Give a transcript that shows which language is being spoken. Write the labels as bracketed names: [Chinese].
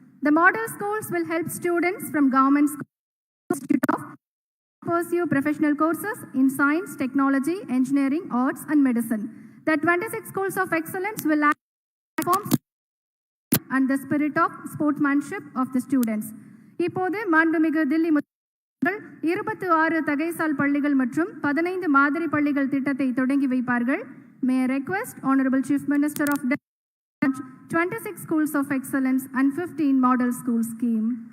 [English] The model schools will help students from government schools to pursue professional courses in science, technology, engineering, arts and medicine. The 26 schools of excellence will act as platforms and the spirit of sportsmanship of the students. [Tamil] இப்போது மாண்புமிகு தில்லி முதலமைச்சர் 26 தகைசால் பள்ளிகள் மற்றும் 15 மாதிரி பள்ளிகள் திட்டத்தை தொடங்கி வைப்பார்கள். [English] May I request Honorable Chief Minister of Delhi 26 schools of excellence and 15 model school scheme.